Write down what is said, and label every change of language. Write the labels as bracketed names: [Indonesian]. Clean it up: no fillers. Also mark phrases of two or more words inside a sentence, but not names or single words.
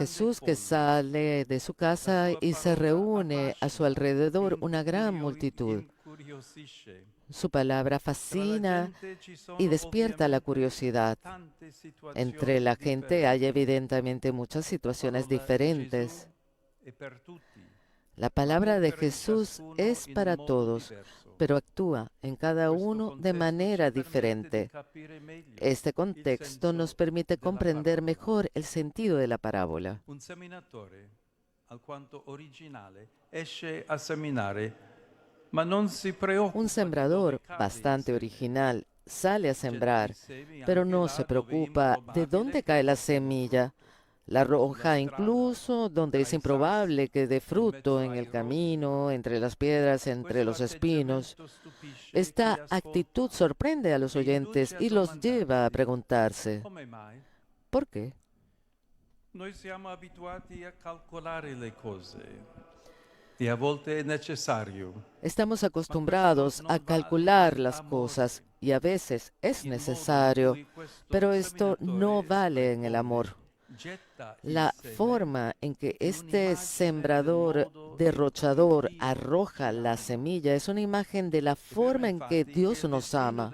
[Spanish] Jesús que [Italian] folla. [Spanish] sale de su casa y se reúne a su alrededor una gran multitud. [Italian] Incuriosisce. [Spanish] Su palabra [Italian] Tra la fascina gente ci sono [Spanish] y despierta la [Italian] ovviamente [Spanish] curiosidad. [Italian] tante [Spanish] Entre la [Italian] situazioni [Spanish] gente hay [Italian] differenti. [Spanish] evidentemente muchas [Italian] La [Spanish] situaciones [Italian] parola di [Spanish] diferentes. [Italian] Gesù è per tutti, [Spanish] La [Italian] ma [Spanish] palabra de [Italian] opera in [Spanish] Jesús [Italian] ciascuno [Spanish] es [Italian] in [Spanish] para [Italian] un modo [Spanish] todos, [Italian] diverso. [Spanish] pero actúa en cada [Italian] Questo [Spanish] uno de [Italian] contesto ci [Spanish] manera [Italian] permette di [Spanish] diferente. [Italian] capire meglio [Spanish] Este [Italian] il [Spanish] contexto nos [Italian] senso [Spanish] permite [Italian] della [Spanish] comprender [Italian] parabola. [Spanish] mejor el sentido de la parábola. [Italian] Un seminatore, alquanto originale, esce a seminare, ma non si preoccupa [Spanish] Un [Italian] di dove [Spanish] sembrador [Italian] cade il [Spanish] bastante [Italian] seme. [Spanish] original sale a sembrar, pero no se preocupa de dónde cae la semilla. La arroja incluso donde es improbable que dé fruto, en el camino, entre las piedras, entre los espinos. Esta actitud sorprende a los oyentes y los lleva a preguntarse, [Italian] Come mai? [Spanish] ¿por qué? [Italian] Noi siamo abituati a calcolare le cose e a volte è necessario. [Spanish] Estamos acostumbrados a calcular las cosas y a veces es necesario, pero esto no vale en el amor. La forma en que este sembrador derrochador arroja la semilla es una imagen de la forma en que Dios nos ama.